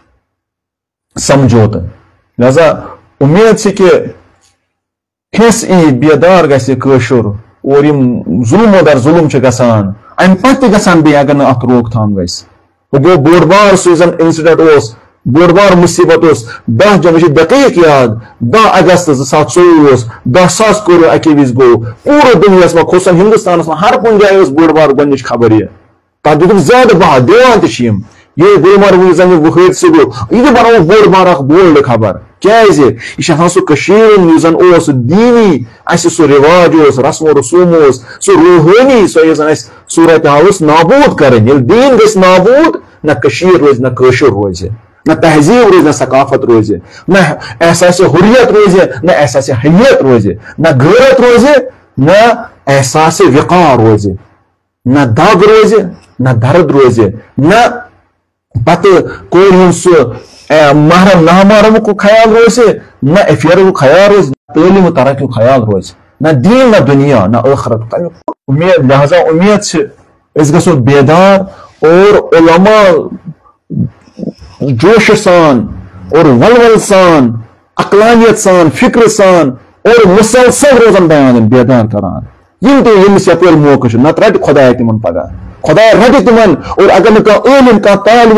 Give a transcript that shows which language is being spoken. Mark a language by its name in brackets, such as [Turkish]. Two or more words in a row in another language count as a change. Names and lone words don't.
[Kashmiri] سمجھوتہٕ لہذا اُمید چھِ کہِ حِصہٕ یی بیدار گژھِ کٲشُر اور یِم ظُلمو در ظُلم چھِ گژھان امہِ پتہٕ تہِ گژھن بیٚیہِ اگر نہٕ اتھ روک تھام گژھِ وۄنۍ گوٚو بوٚڑ بار سُہ یُس زن انسیڈنٹ اوس بوٚڑ بار مُصیبت اوس 10 جنوری چھِ دقیٖق یاد 10 اگست 2024 اوس 10 ساس کوریو اکے وِزِ گوٚو پوٗرٕ دُنیاہس منٛز خصوصاً ہندوستانس منٛز ہر کُنہِ جایہِ ٲس بوٚڑ بار گۄڈنِچ خبر یہِ تتھ دِتُکھ زیادٕ بہہ دِوان تہِ چھِ یِم یہ گلمرگ زن وہ حادثہ گو یہ بنو بوڑ بار اخ بولڈ خبر کیازِ یہ چھِ آسان سُہ کٔشیٖر یُس زن اوس دیٖنی اَسہِ سُہ رِواج اوس رسم و رسوٗم اوس سُہ روحٲنی سۄ یۄس زن اَسہِ صوٗرت حال ٲس نابوٗد کَرٕنۍ ییٚلہِ دیٖن گژھِ نابوٗد نہ کٔشیٖر روزِ نہ کٲشُر روزِ نہ تہذیٖب روزِ نہ ثقافت روزِ نہ احساسِ حریت روزِ نہ احساسِ حیت روزِ نہ غیرت روزِ نہ احساسِ وقار روزِ نہ دگ روزِ نہ درد روزِ نہ پتہٕ کورِ ہُنٛد سُہ محرم نامحرم کو خیال روزِ نہ افیئر کو خیال روزِ نہ تعلیم و ترقی کو خیال روزِ نہ دین نہ دنیا نہ ٲخرت تمیُک امید لہذا امید چھِ أسۍ گژھو بیدار اور علماء جوش سان اور ولول سان عقلانیت سان فکر سان اور مسلسل روزن بیان بیدار کران یم تہِ ییٚمِس یپٲرۍ موقع چھُ نتہٕ رٹہِ خۄداے تِمن پگاہ خدا رٹہِ تِمن اور اگر نہٕ کانٛہہ عٲلِم کانٛہہ طالب